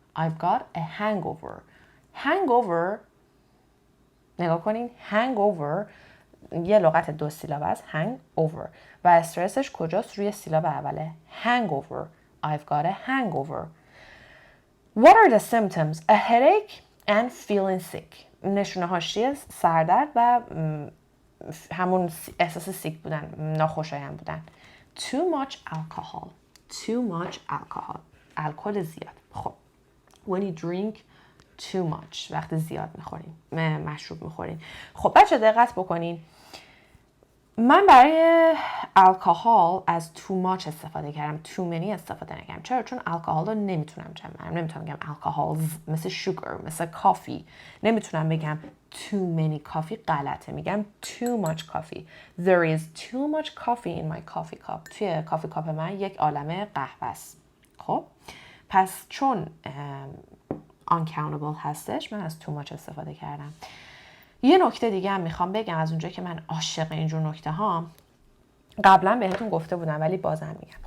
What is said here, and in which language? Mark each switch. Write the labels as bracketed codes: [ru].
[en] I've got a hangover. [fa] Hangover، نگاه کنین، hangover یه لغت دو سیلابه است، hangover، و استرسش کجاست؟ روی سیلاب اوله. [en] hangover. I've got a hangover. What are the symptoms? A headache and feeling sick. [fa] نشونه هاش چیه؟ سردرد و همون احساس سیک بودن، ناخوشایند بودن. [en] Too much alcohol. Too much alcohol. [fa] الکل زیاد. خب. [en] When you drink [fa] too much وقتی زیاد میخورین، مشروب میخورین. خب بچه دقت بکنین، من برای الکل از too much استفاده کردم، too many استفاده نکردم. چرا؟ چون الکل رو نمیتونم جمع کنم، نمیتونم بگم الکل مثل شوگر، مثل کافی، نمیتونم بگم [en] too many coffee، [fa] غلطه، میگم [en] too much coffee. There is too much coffee in my coffee cup. [fa] توی کافی کاپ من یک عالمه قهوه است. خب پس چون uncountable هستش، من از too much استفاده کردم. یه نکته دیگه هم میخوام بگم، از اونجایی که من عاشق اینجور نکته ها، قبلا بهتون گفته بودم ولی بازم میگم.